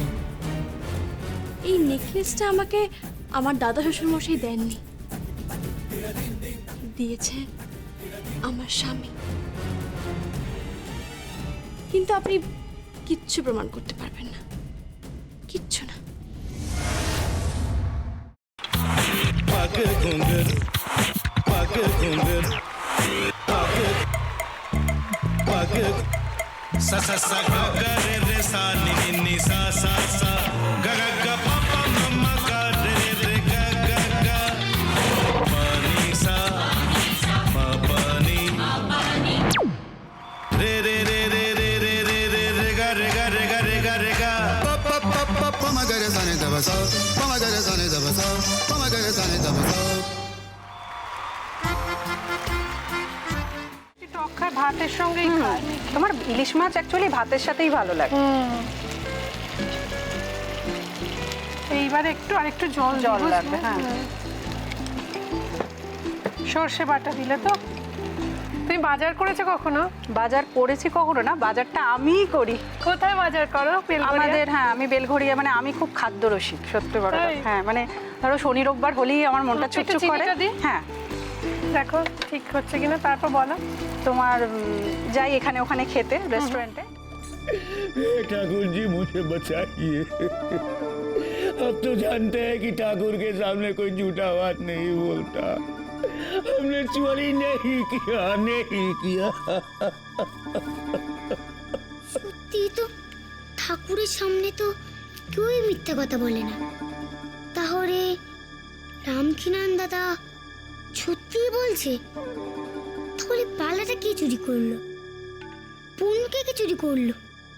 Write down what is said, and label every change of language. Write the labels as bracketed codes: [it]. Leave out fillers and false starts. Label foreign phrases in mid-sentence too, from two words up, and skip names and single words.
[bn] এই নেকলেসটা আমাকে আমার দাদা শ্বশুর মশাই দেননি, দিয়েছে আমার স্বামী। কিন্তু আপনি কিচ্ছু প্রমাণ করতে পারবেন না, কিচ্ছু না। [hi] पग घुंघर पग घुंघर पग पग सा सा सा ग ग रे रे सा नि नि नि सा सा सा ग ग ग प प म म ग रे रे ग ग ग प नि सा म प नि रे रे रे रे रे रे रे रे रे ग रे ग रे ग रे ग रे ग प प प प प म ग रे सा नि द ब सा प म ग रे सा नि द ब सा प म ग रे सा नि द ब सा [bn] টক খায় ভাতের সঙ্গেই খায়। তোমার ইলিশ মাছ অ্যাকচুয়ালি ভাতের সাথেই ভালো লাগে। এইবার একটু আরেকটু জল লাগবে। হ্যাঁ, সর্ষে বাটা দিলে তো। তুমি বাজার করেছো কখনো? বাজার করেছি কখনো না, বাজারটা আমিই করি। কোথায় বাজার করো? আমাদের, হ্যাঁ আমি বেলঘড়িয়া, মানে আমি খুব খাদ্য রসিক, সত্যি বড়। হ্যাঁ মানে ধরো শনি রোববার হলেই আমার মনটা চুপচুপ করে। হ্যাঁ দেখো ঠিক হচ্ছে কিনা, তারপর বলো। তোমার যাই এখানে ওখানে খেতে रेस्टोरेंटे। [hi] ठाकुर जी मुझे बचाइए। अब तो जानते हैं कि ठाकुर के सामने कोई झूठा बात नहीं बोलता। हमने चोरी नहीं किया। [bn] সত্যি তো, ঠাকুরের সামনে তো কেউই মিথ্যা কথা বলে না। তাহলে রামকিনান দাদা সত্যিই বলছে? তাহলে পালাটা কে চুরি করলো? পুনকে কে চুরি করলো?